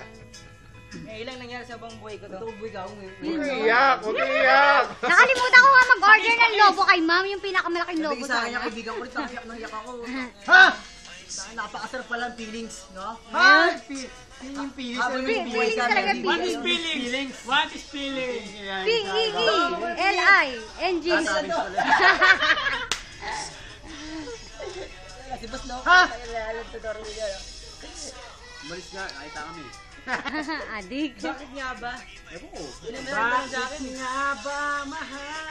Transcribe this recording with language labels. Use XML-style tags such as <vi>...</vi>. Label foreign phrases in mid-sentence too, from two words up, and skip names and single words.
<tl>Ilang nangyari sa buong buhay ko to? Ito buhay ka ako ngayon. Yun, no? Iyak! Huwag iyak! Nakalimutan ko nga mag-order ng lobo kay ma'am, yung pinakamalaking lobo Sa akin sana. yung kaibigan ko rin, naiyak na iyak ako. Ha? Napakasarap pala ang feelings, no? Ha? Yung feelings. Habang may buhay Feelings ka, talaga, may</tl> <en>What is feelings. feelings? What is feeling? P-E-E-L-I-N-G.</en> <tl>Si Boss Lo, Ha? alam to Doro Miguel. Umalis nga, nakita kami. Adik. Bakit nga ba? Ewan ko. Meron ba sa akin? Nga ba, mahal?</tl>